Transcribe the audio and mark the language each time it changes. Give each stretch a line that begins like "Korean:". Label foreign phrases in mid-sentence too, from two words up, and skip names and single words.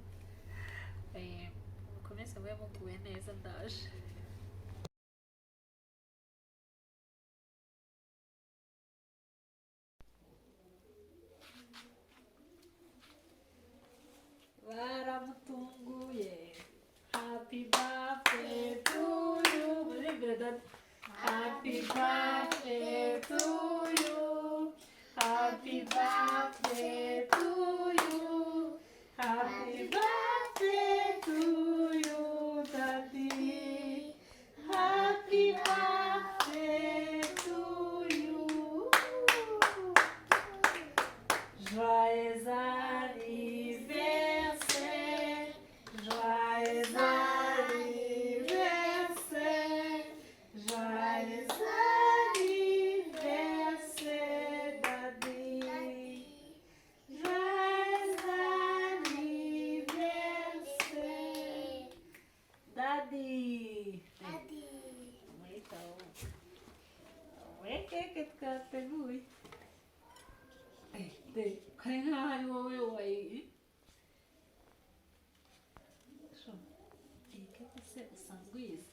Kinyarwanda: Mukomeze mube muguwe neza, ndaje. Baramutunguye.
English: Happy birthday to you. Happy birthday to you. Happy birthday to you. Happy birthday to you, Daddy. Happy birthday to you.
French: Joyeux anniversaire. Joyeux anniversaire. Joyeux anniversaire, Daddy. Joyeux anniversaire, Daddy.
Kinyarwanda: Keke twateguye. Kare nkaho ari wowe wayi. Iyi keke se usanzwe uyizi?